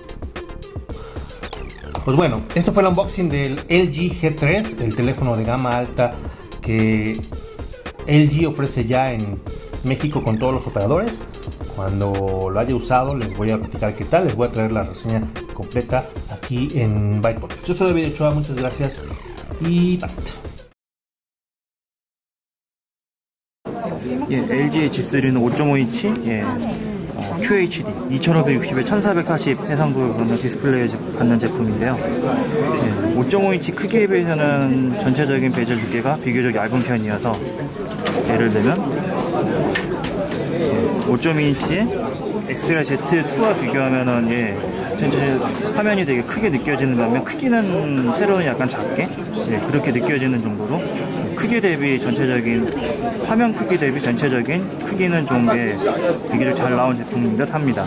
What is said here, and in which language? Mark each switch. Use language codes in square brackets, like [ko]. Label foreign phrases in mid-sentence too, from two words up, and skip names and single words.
[es] Pues bueno, este fue el unboxing del LG G3, el teléfono de gama alta que LG ofrece ya en México con todos los operadores. Cuando lo haya usado les voy a platicar qué tal, les voy a traer la reseña completa aquí en Byte Podcast. Yo soy David Ochoa, muchas gracias y bye. [ko] LG의 G3는 5.5인치 QHD 2560에 1440 해상도 그런 디스플레이 받는 제품인데요. 5.5인치 크기에 비해서는 전체적인 베젤 두께가 비교적 얇은 편이어서 예를 들면 5.2인치의 엑스페리아 Z2와 비교하면은 전체 화면이 되게 크게 느껴지는 반면 크기는 세로는 약간 작게 그렇게 느껴지는 정도로 크기 대비 전체적인 화면 크기 대비 전체적인 크기는 좀 비교적 잘 나온 제품인 듯 합니다.